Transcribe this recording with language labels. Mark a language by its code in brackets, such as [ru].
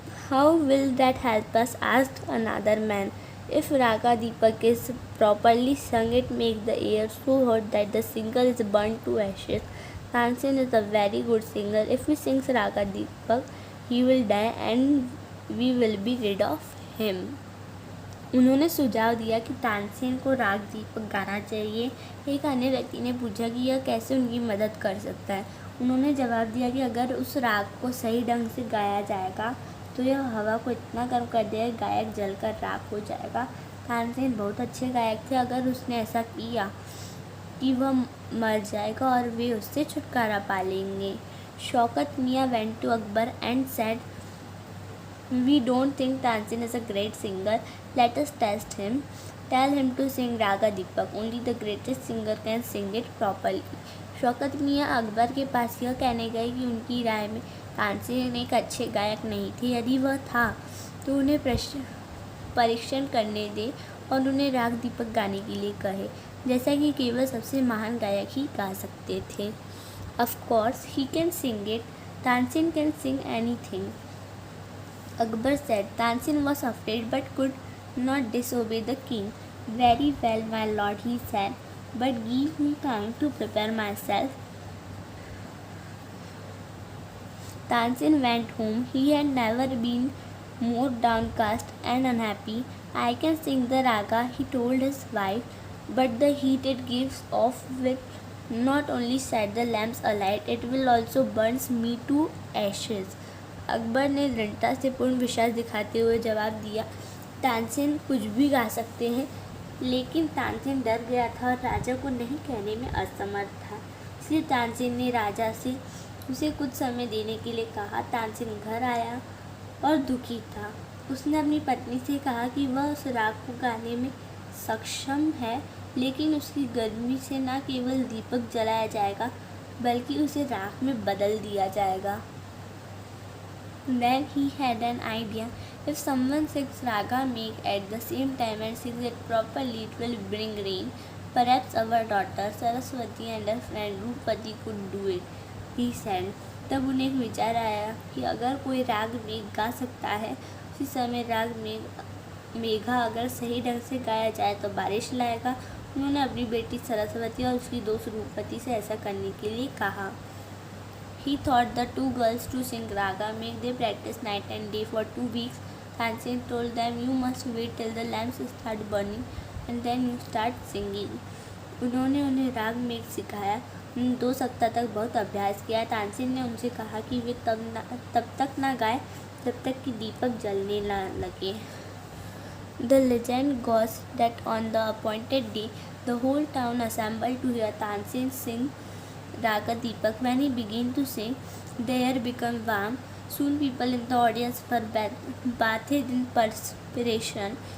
[en] How will that help us? asked another man. If Raga Deepak is properly sung, it makes the air so hot that the singer is burnt to ashes. Tansin is a very good singer. If he sings Raga Deepak, he will die and we will be rid of him. [hi] उन्होंने सुझाव दिया कि तानसेन को राग दीपक गाना चाहिए। एक अन्य व्यक्ति ने पूछा कि यह कैसे उनकी मदद कर सकता है। उन्होंने जवाब दिया कि अगर उस राग को सही ढंग से गाया जाएगा तो यह हवा को इतना गर्म कर देगा कि गायक जलकर राख हो जाएगा। तानसेन बहुत अच्छे गायक थे। अगर उसने ऐसा किया कि वह मर जाएगा और वे उससे छुटकारा पा लेंगे। [en] Shaukat Miyan went to Akbar and said, We don't think Tansin is a great singer. Let us test him. Tell him to sing Raga Deepak. Only the greatest singer can sing it properly. [hi] Shaukat मियाँ अकबर के पास यह कहने गए कि उनकी राय में तानसेन एक अच्छे गायक नहीं थे। यदि वह था तो उन्हें परीक्षण करने दे और उन्हें राग दीपक गाने के लिए कहे, जैसा कि केवल सबसे महान गायक ही गा सकते थे। [en] Of course, he can sing it. Tansin can sing anything. Akbar said. Tansin was afraid but could not disobey the king. Very well, my lord, he said, but give me time to prepare myself. Tansin went home. He had never been more downcast and unhappy. I can sing the raga, he told his wife, but the heat it gives off will not only set the lamps alight, it will also burn me to ashes. [hi] Akbar ने दृढ़ता से पूर्ण विश्वास दिखाते हुए जवाब दिया, तानसेन कुछ भी गा सकते हैं। लेकिन तानसेन डर गया था और राजा को नहीं कहने में असमर्थ था, इसलिए तानसेन ने राजा से उसे कुछ समय देने के लिए कहा। तानसेन घर आया और दुखी था। उसने अपनी पत्नी से कहा कि वह उस राग को गाने में सक्षम है, लेकिन उसकी गर्मी से न केवल दीपक जलाया जाएगा बल्कि उसे राख में बदल दिया जाएगा। [en] Then he had an idea. If someone sings Raga Megh at the same time and sings it properly, it will bring rain. Perhaps our daughter Saraswati and her friend Rupati could do it, he said. [hi] तब उन्हें एक विचार आया कि अगर कोई राग मेघ गा सकता है, उसी समय राग मेघा अगर सही ढंग से गाया जाए तो बारिश लाएगा। उन्होंने अपनी बेटी सरस्वती और उसकी दोस्त रूपति से ऐसा करने के लिए कहा। [en] He taught the two girls to sing Raga Megh. They practiced night and day for 2 weeks. Tansin told them, You must wait till the lamps start burning and then you start singing. [hi] उन्होंने उन्हें राग मेघ सिखाया। 2 सप्ताह तक बहुत अभ्यास किया। तानसेन ने उनसे कहा कि वे तब तक ना गाए जब तक कि दीपक जलने ना लगे। [en] The legend goes that on the appointed day, the whole town assembled to hear Tansin sing Raga Deepak. When he began to sing, the air became warm. Soon people in the audience were bathed in perspiration.